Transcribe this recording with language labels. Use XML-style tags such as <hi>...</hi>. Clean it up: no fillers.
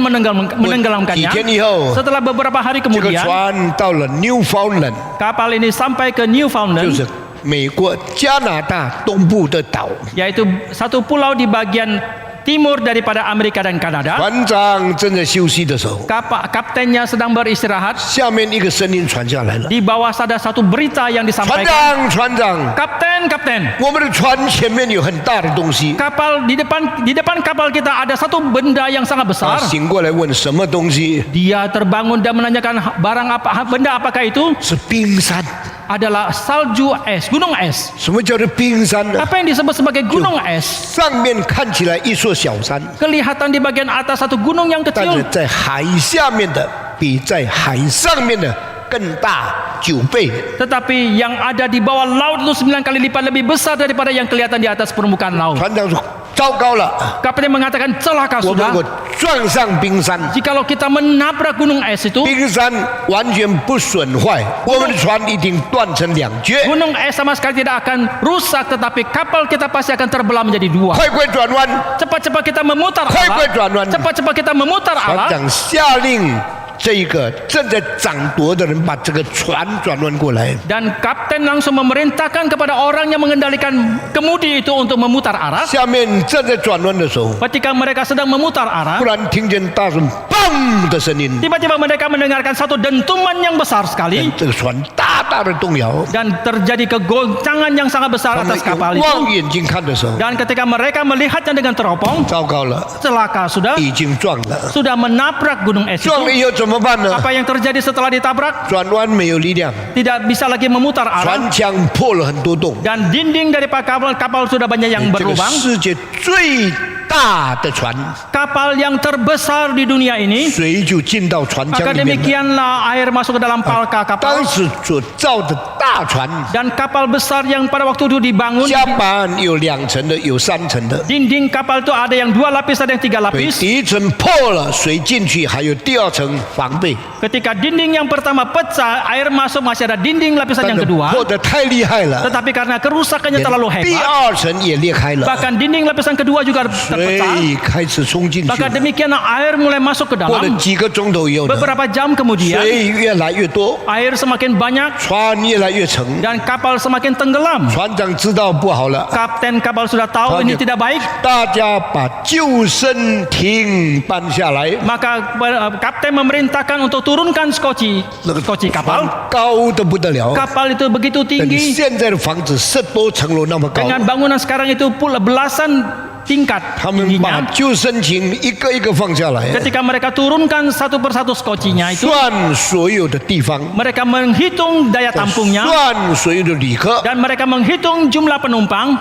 <zh>几</zh> <id>menenggelamkannya.</id> <zh>天以后，</zh> <id>Setelah beberapa hari</id> <zh>这个</zh> <id>kemudian,</id> <zh>船到了 Newfoundland，</zh> <id>kapal ini sampai ke</id> <zh>就</zh> <id>Newfoundland,</id> <zh>是美国加拿大东部的岛。</zh> <id>yaitu satu pulau di bagian timur daripada Amerika dan Kanada.</id> <zh>船长正在休息的时候，</zh> <id>Kaptennya sedang beristirahat.</id> <zh>下面一个声音传下来了：</zh> <id>Di bawah ada satu berita yang</id> <zh>船</zh> <id>disampaikan.</id> <zh>长，船长，</zh> <id>Kapten,</id> <zh>我们的船前面有很大的东西。</zh> <id>kapal di depan kapal kita ada satu benda yang sangat</id> <zh>他</zh> <id>besar.</id> <zh>醒过来问什么东西？</zh> <id>Dia terbangun dan menanyakan benda apakah itu?</id> <zh>是冰山。</zh> <id>Adalah salju es, gunung es.</id> <zh>什么叫做冰山呢？</zh> <id>Apa yang disebut sebagai gunung es?</id> <zh>上面看起来一座小山，</zh> <id>Kelihatan di bagian atas satu gunung yang</id> <zh>但是</zh> <id>kecil,</id> <zh>在海下面的比在海上面的更大9倍。</zh> <id>tetapi yang ada di bawah laut itu 9 kali lipat lebih besar daripada yang kelihatan di atas permukaan laut.</id> <zh>船长说：“ 糟糕了，</zh> <id>Kapten mengatakan celaka</id> <zh>我们如果撞上冰山，</zh> <id>Jikalau kita menabrak gunung es itu,</id> <zh>冰山完全不损坏，我们的船一定断成两截。</zh> <id>gunung es sama sekali tidak akan rusak, tetapi kapal kita pasti akan terbelah menjadi dua.</id> <zh>快快转弯！</zh> <id>Cepat-cepat kita memutar</id> <zh>快快</zh> <id>arah.</id> <zh>转弯！</zh> <id>Cepat-cepat kita memutar</id> <zh>船</zh> <id>arah.</id> <zh>长下令这一个正在掌舵的人把这个船转弯过来。</zh> <id>Dan kapten langsung memerintahkan kepada orang yang mengendalikan kemudi itu untuk memutar arah.</id> <zh>下面正在转弯的时候，</zh> <id>Ketika mereka sedang memutar arah,</id> <zh>突然听见大声“砰”的声音，</zh> <id>tiba-tiba mereka mendengarkan satu dentuman yang besar sekali</id> <zh>这个船大大的动摇。</zh> <id>dan terjadi kegoncangan yang sangat besar</id> <zh>他们</zh> <id>atas kapal</id> <zh>用</zh> <id>itu.</id> <zh>望远镜看的时候，</zh> <id>Dan ketika mereka melihatnya dengan teropong,</id> <zh>糟糕了，</zh> <id>celaka sudah</id> <zh>已经撞了。</zh> <id>sudah menabrak gunung es</id> <zh>撞了</zh> <id>itu.</id> <zh>以后怎么办呢？</zh> <id>Apa yang terjadi setelah ditabrak?</id> <zh>转弯没有力量，</zh> <id>Tidak bisa lagi memutar arah</id> <zh>船腔破了很多洞。</zh> <id>dan dinding dari kapal sudah banyak yang</id> <zh>这个</zh> <id>berlubang.</id> <zh>世界最大的船，</zh> <id>Kapal yang terbesar di dunia ini,</id> <zh>水就进到船腔</zh> <id>maka</id> <zh>里面了。</zh> <id>demikianlah air masuk ke dalam palka</id> <zh>当</zh> <id>kapal.</id> <zh>时所造的大船，</zh> <id>Dan kapal besar yang pada waktu itu dibangun,</id> <zh>甲板有2层的，有3层的。</zh> <id>dinding kapal itu ada yang 2 lapis, ada yang 3</id> <zh>对，</zh> <id>lapis.</id> <zh>第一层破了，水进去，还有第2层防备。</zh> <id>Ketika dinding yang pertama pecah, air masuk, masih ada dinding lapisan</id> <zh>但</zh> <id>yang</id> <zh>是</zh> <id>kedua.</id> <zh>破得太厉害了，</zh> <id>Tetapi karena kerusakannya terlalu</id> <zh>第</zh> <id>hebat,</id> <zh>2层也裂开了，</zh> <id>bahkan dinding lapisan kedua juga terpecah.</id> <zh>水开始冲进去</zh> <id>Maka</id> <zh>了。</zh> <id>demikianlah air mulai masuk ke</id> <zh>过了</zh> <id>dalam.</id> <zh>几个钟头以后呢，</zh> <id>Beberapa jam kemudian,</id> <zh>水越来越多，</zh> <id>air semakin banyak</id> <zh>船越来越沉。</zh> <id>dan kapal semakin tenggelam.</id> <zh>船长知道不好了，</zh> <id>Kapten kapal sudah tahu ini tidak baik,</id> <zh>大家把救生艇搬下来，</zh> <id>maka kapten memerintahkan untuk turunkan skoci</id> <zh>那个</zh> <id>kapal.</id> <zh>高的不得了。</zh> <id>Kapal itu begitu</id> <zh>等</zh> <id>tinggi</id> <zh>现在的房子10多层楼那么高，</zh> <id>dengan bangunan sekarang itu pula belasan tingkat</id> <zh>他们把</zh> <id>tingginya.</id> <zh>救生艇一个一个放下来，</zh> <id>Ketika mereka turunkan satu persatu skocinya itu,</id> <zh>算所有的地方，</zh> <id>mereka menghitung daya tampungnya</id> <zh>算所有的旅客，</zh> <id>dan mereka menghitung jumlah penumpang.</id>